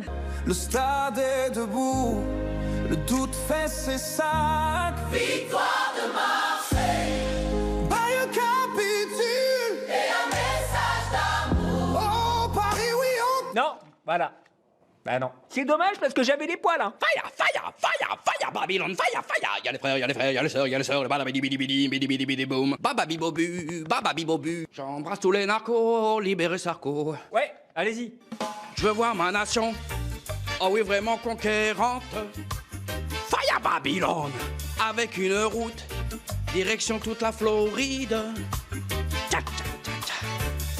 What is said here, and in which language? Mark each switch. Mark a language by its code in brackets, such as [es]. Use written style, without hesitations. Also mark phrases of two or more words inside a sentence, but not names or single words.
[fr] Le stade est debout, le doute fait ses sacs. Victoire de Marseille. Bayeux capitule. Et un message d'amour. Oh, Paris, oui, on... Non, voilà. Bah non. C'est dommage parce que j'avais des poils, hein. Fire. [en] Fire, fire, fire, Babylone, fire, fire. [fr] Y'a les frères, y'a les frères, y'a les sœurs, y'a les sœurs. Le bada bidi bidi bidi bidi bidi bidi boum. Baba bibobu, baba bibobu. J'embrasse tous les narcos, libérez Sarko. Ouais, allez-y. Je veux voir ma nation, oh oui, vraiment conquérante. Fire Babylone, avec une route, direction toute la Floride. Tcha, tcha, tcha, tcha.